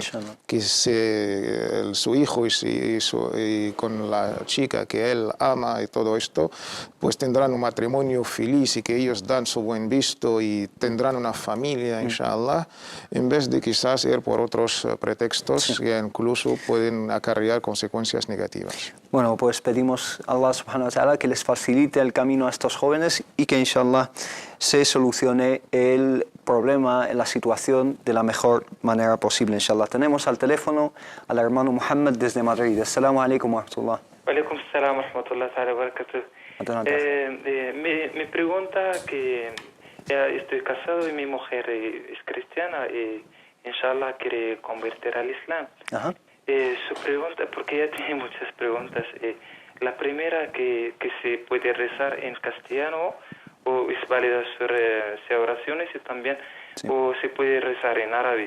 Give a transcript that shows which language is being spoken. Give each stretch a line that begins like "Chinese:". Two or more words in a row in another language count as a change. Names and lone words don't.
Spanish: Que su hijo y con la chica que él ama y todo esto, pues tendrán un matrimonio feliz y que ellos dan su buen visto y tendrán una familia, inshallah, en vez de quizás ir por otros pretextos que incluso pueden acarrear consecuencias negativas. Bueno, pues pedimos a Allah
Arabic: سبحانه وتعالى
Spanish: que les facilite el camino a estos jóvenes y que inshallah se solucione el problema, la situación de la mejor manera posible, inshallah. Tenemos al teléfono al hermano Muhammad desde Madrid.
Arabic: السلام عليكم ورحمة الله. عليكم السلام ورحمة الله وبركاته.
Spanish: Mi pregunta que estoy casado y mi mujer es cristiana y inshallah quiere convertir al Islam. Ajá. Su pregunta, porque ella tiene muchas preguntas. La primera, que se puede rezar en castellano o es válida sus oraciones y también o se puede rezar en árabe.